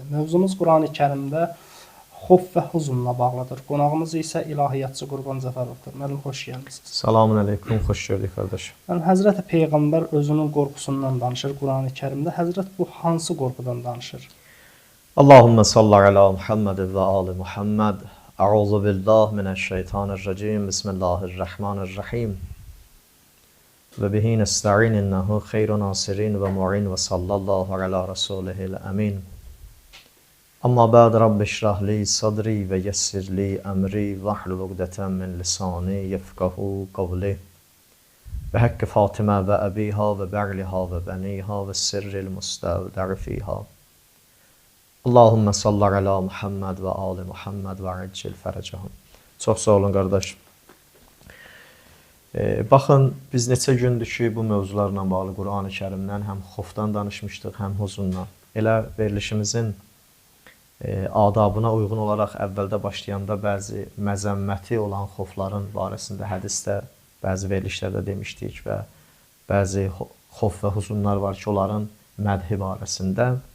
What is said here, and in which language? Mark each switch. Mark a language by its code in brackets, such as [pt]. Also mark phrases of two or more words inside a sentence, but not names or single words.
[az] Mövzumuz Qurani-Kərimdə xof və huzunla bağlıdır. Qonağımız isə ilahiyyatçı Qurban Cəfərovdur. Müəllim, xoş gəlmisiniz. [ar] سلام عليكم, [az] xoş gördük qardaş. Həzrəti Peyğəmbər özünün qorxusundan danışır Qurani-Kərimdə. Həzrət bu hansı qorxudan danışır? [ar] اللهم صل على محمد وآل محمد. أعوذ بالله من الشيطان الرجيم بسم الله الرحمن الرحيم. وبه نستعين إنه خير ناصر ومعين وصلى الله على رسوله الأمين. أما بعد رب اشرح لي صدري ويسر لي أمري واحلل عقدة من لساني يفقهوا قولي. وبحق فاطمة وأبيها وبعلها وبنيها والسر المستودع فيها. اللهم صل على محمد وآل محمد وعجل فرجهم. [az] Çox sağ olun qardaş. Baxın, biz neçə gündür ki, bu mövzularla bağlı Qurani-Kərimdən həm xofdan danışmışdıq, həm huzundan. Elə verilişimizin adabına uyğun olaraq əvvəldə başlayanda bəzi məzəmməti olan xofların barəsində hədisdə, bəzi verilişlərdə demişdik və bəzi xof və huzunlar var ki, onların mədhi barəsində.